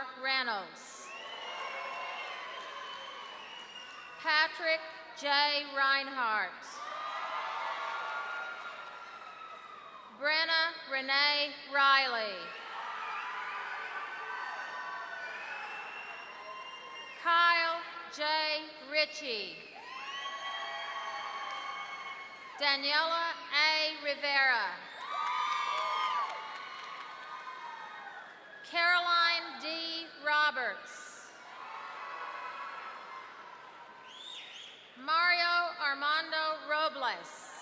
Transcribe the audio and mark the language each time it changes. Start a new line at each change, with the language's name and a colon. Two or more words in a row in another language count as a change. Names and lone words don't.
English: Reynolds. Patrick J. Reinhardt. Brenna Renee Riley. Kyle J. Ritchie. Daniela A. Rivera. Caroline D. Roberts. Mario Armando Robles.